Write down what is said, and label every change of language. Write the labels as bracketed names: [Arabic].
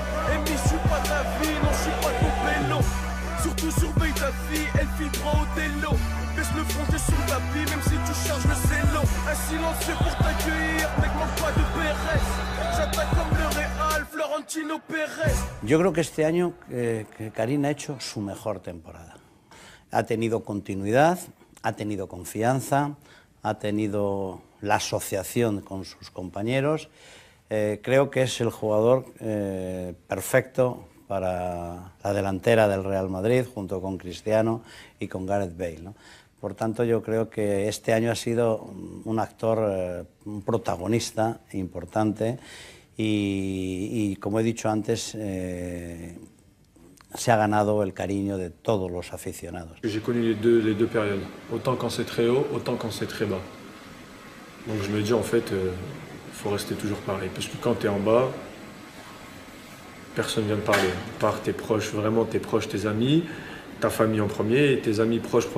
[French] Amy, je suis pas ta vie, non, je suis pas ton vélo. Surtout surveille ta fille, elle file droit au télo. Baisse le front, t'es sur le tapis, même si tu charges le zélo. Un silencieux pour t'accueillir, mec, manque pas de Pérez. J'attaque comme le Real, Florentino Pérez. [Spanish] Yo creo que este año Karim ha hecho su mejor temporada. Ha tenido continuidad, ha tenido confianza, ha tenido la asociación con sus compañeros. Creo que es el jugador perfecto para la delantera del Real Madrid, junto con Cristiano y con Gareth Bale, ¿no? Por tanto, yo creo que este año ha sido un actor, un protagonista importante y como he dicho antes, se ha ganado el cariño de todos los aficionados. [French] J'ai connu les deux périodes, autant quand c'est très haut, autant quand c'est très bas. Donc je me dis en fait, faut rester toujours pareil, parce que quand tu es en bas, personne vient de parler, à part tes proches, vraiment tes proches, tes amis, ta famille en premier et tes amis proches.